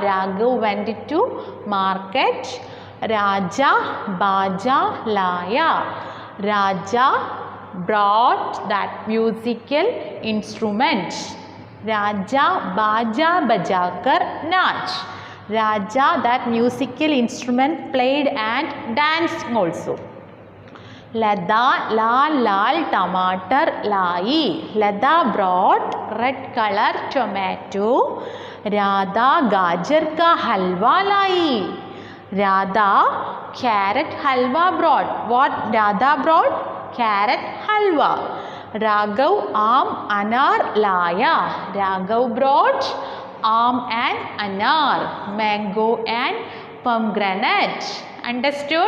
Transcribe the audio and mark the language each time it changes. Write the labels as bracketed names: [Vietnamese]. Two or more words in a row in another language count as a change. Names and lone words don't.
[English] Raghav went to market. [Hindi] Raja Baja Laya. [English] Raja brought that musical instrument. [Hindi] Raja बाजा बजाकर नाच. [English] Raja that musical instrument played and danced also. [Hindi] Lada lal tomato lai. [English] Lada brought red color tomato. [Hindi] Radha गाजर का हलवा लाई. [English] Radha carrot halwa brought. What Radha brought? Carrot halwa. [Hindi] Raghav anar laya. [English] Raghav brought and anar. Mango and pomegranate. Understood?